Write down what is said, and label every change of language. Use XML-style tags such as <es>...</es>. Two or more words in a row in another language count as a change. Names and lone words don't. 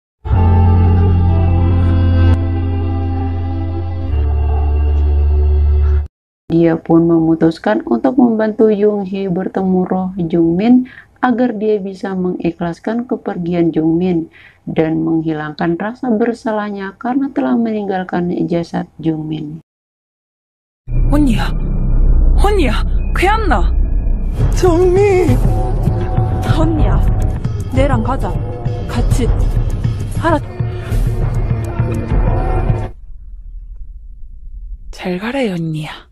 <id>Dia pun memutuskan untuk membantu Yoonghee bertemu roh Jungmin agar dia bisa mengikhlaskan kepergian Jungmin dan menghilangkan rasa bersalahnya karena telah meninggalkan jasad Jungmin.</id> <ko>언니야, 언니야, 괜찮나? 정미! 언니야, 내랑 가자. 같이. 잘 가래, 언니야.</ko>